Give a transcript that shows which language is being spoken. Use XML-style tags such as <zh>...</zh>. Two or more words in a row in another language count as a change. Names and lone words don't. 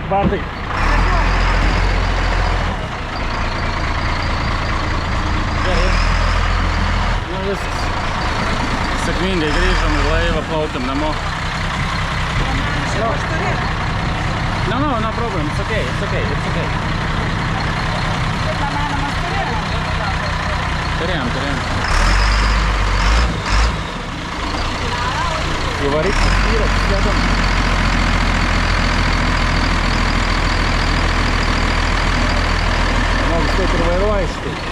<lt>Bartai. Gerai. Nu viskas. Sėkmingai grįžom į laivą, plaukiam namo.</lt> <en>No problem. It's okay. Turėjom.</en> <lt>Įvaryk paskyrą, sėdam. Žmogus taip ir vairuoja šitai.</lt>